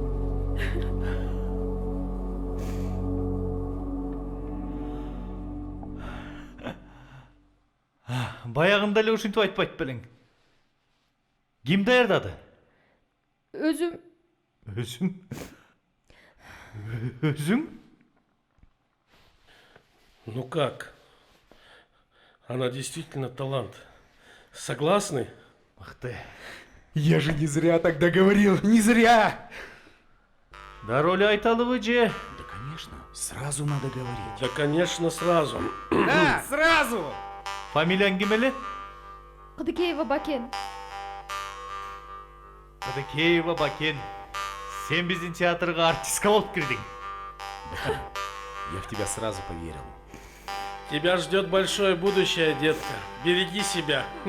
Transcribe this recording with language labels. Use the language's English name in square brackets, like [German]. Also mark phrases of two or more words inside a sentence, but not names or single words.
[Kyrgyz] Баягында эле ушинтип айтпайт белең. Ким даярдады? Өзүм. Өзүң? Өзүң? [Russian] Ну как? Она действительно талант. Согласны? [Kyrgyz] Мыкты. [Russian] Я же не зря тогда говорил, не зря! [Kyrgyz] Дароли айталыбы же? [Russian] Да, конечно, сразу надо говорить. Да, конечно, сразу. Да, сразу! [Kyrgyz] Фамилияң ким эле? Кыдыкеева Бакен. Кыдыкеева Бакен. Сен биздин театрга артистка болуп кирдиң. [Russian] Я в тебя сразу поверил. Тебя ждет большое будущее, детка. Береги себя.